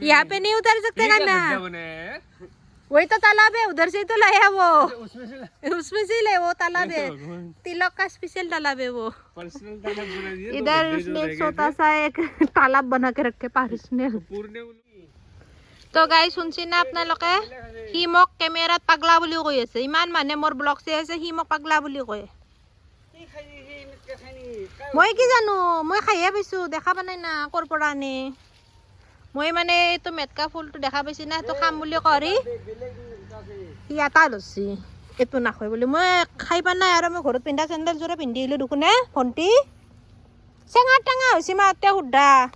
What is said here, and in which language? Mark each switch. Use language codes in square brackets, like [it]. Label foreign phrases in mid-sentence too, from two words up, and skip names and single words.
[hi] यहाँ पे नहीं उतर सकते कान्हा। वही तो तालाब है, उधर से ही तो लाया वो, उसमें से ले वो तालाब है, तिलक का स्पेशल तालाब है वो। पर्सनल तालाब बना दिया इधर उसने एक छोटा सा एक तालाब बना के रखे पर्सनल। [as] তো গাইজ শুনছি না আপোনালোকে সি মোক কেমেৰাত পাগলা বুলিও কৈ আছে ইমান মানে মোৰ ব্লগ চাই আছে সি মোক পাগলা বুলি কয় মই কি জানো মই খাইয়ে পাইছো দেখা পোৱা নাই না ক'ৰ পৰা আনে মই মানে এইটো মেটকা ফুলটো দেখা পাইছি না সেইটো খাম বুলি কৰি সি এটা লৈছি এইটো নাখায় বুলি মই খাই পোৱা নাই আৰু মই ঘৰত পিন্ধা চেণ্ডেলযোৰে পিন্ধি আহিলোঁ দেখোনে ভণ্টি চেঙা টেঙা হৈছে মা এতিয়া সুধা